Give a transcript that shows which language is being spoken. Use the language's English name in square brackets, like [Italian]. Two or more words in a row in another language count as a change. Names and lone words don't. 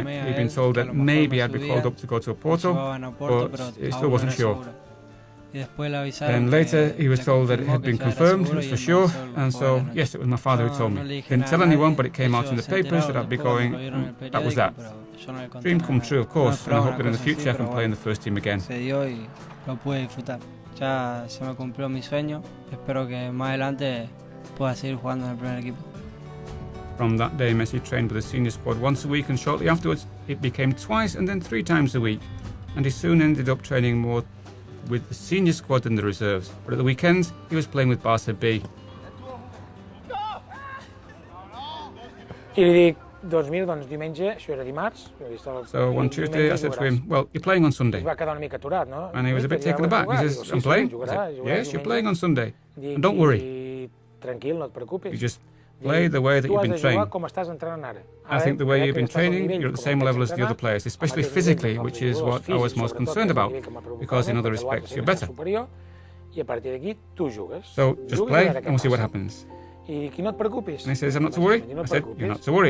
[English] He'd been told that maybe I'd be called up to go to Porto, but he still wasn't sure. Then later he was told that it had been confirmed, it was for sure, and so, yes, it was my father who told me. Didn't tell anyone, but it came out in the papers that I'd be going, and that was that. Dream come true, of course, and I hope that in the future I can play in the first team again. [Spanish] Ya se me cumplió mi sueño. Espero que más adelante pueda seguir jugando en el primer equipo. [English] From that day, Messi trained with the senior squad once a week, and shortly afterwards it became twice and then 3 times a week. And he soon ended up training more with the senior squad than the reserves. But at the weekends, he was playing with Barca B. [Catalan] I li dic, 2000, doncs diumenge, això era dimarts. [English] So one Tuesday I said to him, well, you're playing on Sunday. [Catalan] Es va quedar una mica aturat, no? [English] And he was a bit taken aback. He says, I'm playing? I said, yes, you're playing on Sunday. And don't worry. [Catalan] Tranquil, no et preocupis. [English] You just play the way that you've been trained. I think the way you've been training, you're at the same level as the other players, especially physically, which is what I was most concerned about, because in other respects you're better. So just play and we'll see what happens. And he says, I'm not to worry. I said, you're not to worry.